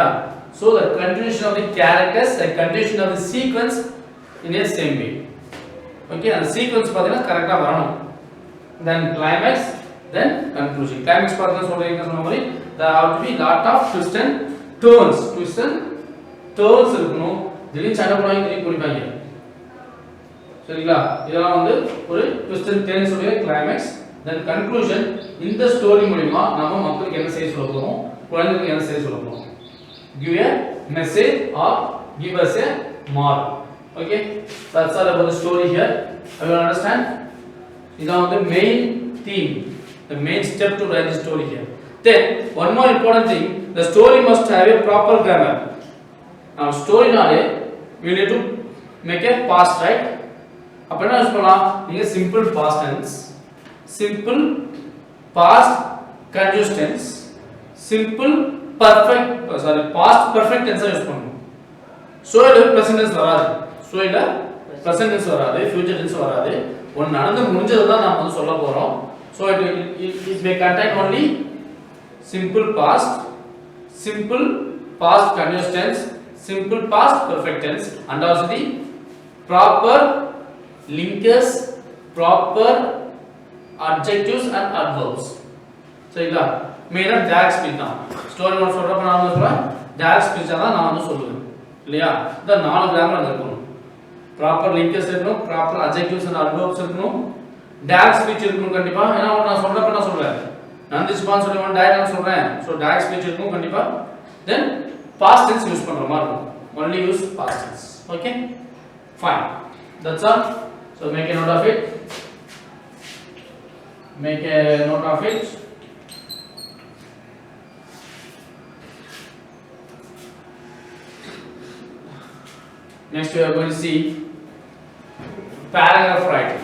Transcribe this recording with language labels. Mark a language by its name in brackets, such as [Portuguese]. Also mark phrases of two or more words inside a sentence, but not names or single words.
[English] So the continuation of the characters, the continuation of the sequence in a same way. Okay, and sequence [Tamil] பாத்தீங்கன்னா கரெக்ட்டா வரணும். Then climax, then conclusion. [English] Climax [Tamil] பாத்தீங்கன்னா சொல்றீங்க சொன்ன மாதிரி [English] there have to be lot of twists and turns. Twists and turns இருக்கணும். [Tamil] திடீர்னு சண்டை போடுவாங்க, திடீர்னு குடிப்பாங்க. சரிங்களா? இதெல்லாம் வந்து ஒரு [English] twist and turns [Tamil] உடைய கிளைமேக்ஸ். [English] then conclusion. [Tamil] இந்த ஸ்டோரி மூலமா நாம மக்களுக்கு என்ன செய்ய சொல்ல போறோம், குழந்தைகளுக்கு என்ன செய்ய சொல்ல போறோம். [English] Give a message or give us a moral. Okay, that's all about the story here. I will understand. This is the main theme, the main step to write the story here. Then one more important thing, the story must have a proper grammar. Now story nale we need to make a past, right? [Tamil] அப்ப என்ன யூஸ் பண்ணலாம், நீங்க [English] simple past tense, simple past continuous tense, simple perfect past perfect tense [Tamil] யூஸ் பண்ணணும். [English] so இது present tense [Tamil] வராது, so இல்ல [English] present tense வராது, future tense வராது. [Tamil] ஒன்னு நடந்து முடிஞ்சது தான் நாம வந்து சொல்ல போறோம். [English] so it may contain only simple past, simple past continuous tense, simple past perfect tense, and also the proper linkers, proper adjectives and adverbs. [Tamil] சரிங்களா? மெயினா [English] direct speech [Tamil] தான். [English] story note [Tamil] சொல்றப்ப நான் வந்து சொல்றேன் [English] direct speech [Tamil] தான் நான் வந்து சொல்லுவேன் இல்லையா? இந்த 4 கிராமர் இருக்கணும். [English] proper linkers [Tamil] இருக்கணும், [English] ப்ராப்பர் adjectives and adverbs இருக்கணும், direct speech [Tamil] இருக்கணும் கண்டிப்பா. ஏன்னா நான் சொல்றப்ப நான் சொல்றேன் நந்திஷ்பான் சொல்லுவேன், டைரக்ட் நான் சொல்றேன். [English] so direct speech [Tamil] இருக்கணும் கண்டிப்பா. தென் [English] past tense [Tamil] யூஸ் பண்ற மாதிரி இருக்கும். [English] only use past tense. okay, fine, that's all. So make a note of it, make a note of it. Next we are going to see paragraph writing.